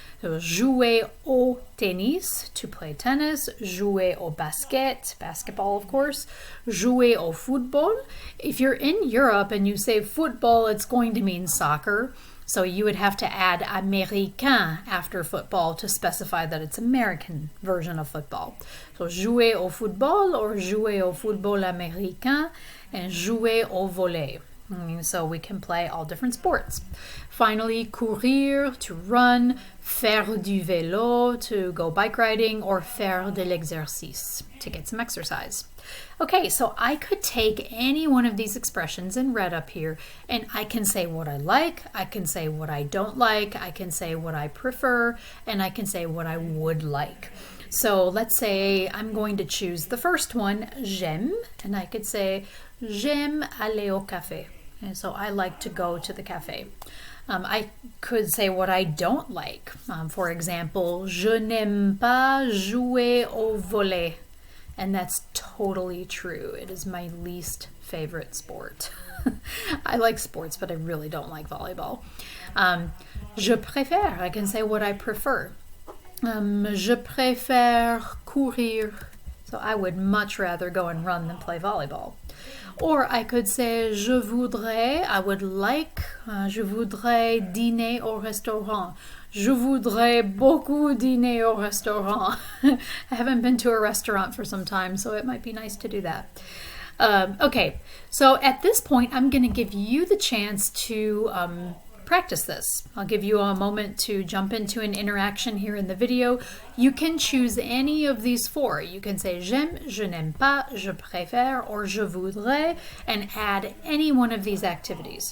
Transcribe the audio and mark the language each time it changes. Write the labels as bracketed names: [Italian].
[French] So jouer au tennis, [English] to play tennis, [French] jouer au basket, [English] basketball of course, [French] jouer au football. [English] If you're in Europe and you say football, it's going to mean soccer. So you would have to add américain after football to specify that it's American version of football. [French] So jouer au football or jouer au football américain and jouer au volley. [English] So we can play all different sports. Finally, courir, to run, [French] faire du vélo, [English] to go bike riding, or [French] faire de l'exercice, [English] to get some exercise. Okay, so I could take any one of these expressions and read up here, and I can say what I like, I can say what I don't like, I can say what I prefer, and I can say what I would like. So let's say I'm going to choose the first one, j'aime, and I could say [French] j'aime aller au café. [English] And so I like to go to the cafe. I could say what I don't like. For example, [French] je n'aime pas jouer au volley. [English] And that's totally true. It is my least favorite sport. I like sports, but I really don't like volleyball. [French] Je préfère. [English] I can say what I prefer. [French] Je préfère courir. [English] So I would much rather go and run than play volleyball. Or I could say je voudrais, I would like, [French] je voudrais dîner au restaurant. Je voudrais beaucoup dîner au restaurant. [English] I haven't been to a restaurant for some time, so it might be nice to do that. Okay, so at this point, I'm going to give you the chance to practice this. I'll give you a moment to jump into an interaction here in the video. You can choose any of these four. You can say j'aime, je n'aime pas, je préfère, or je voudrais, and add any one of these activities.